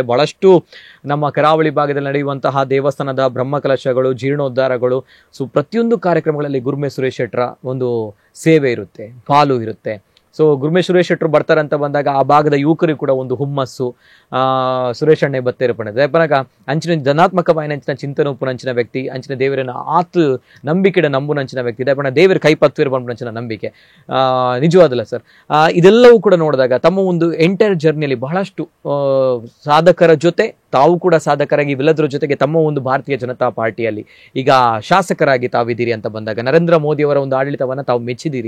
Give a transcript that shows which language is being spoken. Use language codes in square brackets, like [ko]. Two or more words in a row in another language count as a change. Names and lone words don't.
[kn] ಬಹಳಷ್ಟು ನಮ್ಮ ಕರಾವಳಿ ಭಾಗದಲ್ಲಿ ನಡೆಯುವಂತಹ ದೇವಸ್ಥಾನದ ಬ್ರಹ್ಮಕಲಶಗಳು, ಜೀರ್ಣೋದ್ಧಾರಗಳು, ಸೊ ಪ್ರತಿಯೊಂದು ಕಾರ್ಯಕ್ರಮಗಳಲ್ಲಿ ಗುರುಮೆ ಸುರೇಶ್ ಶೆಟ್ಟರ ಒಂದು ಸೇವೆ ಇರುತ್ತೆ, ಪಾಲು ಇರುತ್ತೆ. ಸೊ ಗುರುಮೆ ಸುರೇಶ್ ಶೆಟ್ಟರು ಬರ್ತಾರೆ ಅಂತ ಬಂದಾಗ ಆ ಭಾಗದ ಯುವಕರಿಗೂ ಕೂಡ ಒಂದು ಹುಮ್ಮಸ್ಸು. [tcy] ಸುರೇಶ್ ಅಣ್ಣೆ ಬತ್ತೇರು ಪಣದ ಪನಗ ಅಂಚಿನ ಧನಾತ್ಮಕವಾಯಿನ ಅಂಚಿನ ಚಿಂತನೆ ಉಪ್ಪುನಂಚಿನ ವ್ಯಕ್ತಿ, ಅಂಚಿನ ದೇವರನ್ನ ಆತು ನಂಬಿಕೆಡ ನಂಬುನಂಚಿನ ವ್ಯಕ್ತಿ, ದಯಪಣ ದೇವರ ಕೈಪತ್ವೇರು ಬಂದ್ಬಿಡಂಚಿನ ನಂಬಿಕೆ ನಿಜವಾದಲ್ಲ ಸರ್. [kn] ಇದೆಲ್ಲವೂ ಕೂಡ ನೋಡಿದಾಗ ತಮ್ಮ ಒಂದು ಎಂಟೈರ್ ಜರ್ನಿಯಲ್ಲಿ ಬಹಳಷ್ಟು ಸಾಧಕರ ಜೊತೆ ತಾವು ಕೂಡ ಸಾಧಕರಾಗಿ, ಇವೆಲ್ಲದರ ಜೊತೆಗೆ ತಮ್ಮ ಒಂದು ಭಾರತೀಯ ಜನತಾ ಪಾರ್ಟಿಯಲ್ಲಿ ಈಗ ಶಾಸಕರಾಗಿ ತಾವಿದ್ದೀರಿ ಅಂತ ಬಂದಾಗ, ನರೇಂದ್ರ ಮೋದಿ ಅವರ ಒಂದು ಆಡಳಿತವನ್ನ ತಾವು ಮೆಚ್ಚಿದ್ದೀರಿ.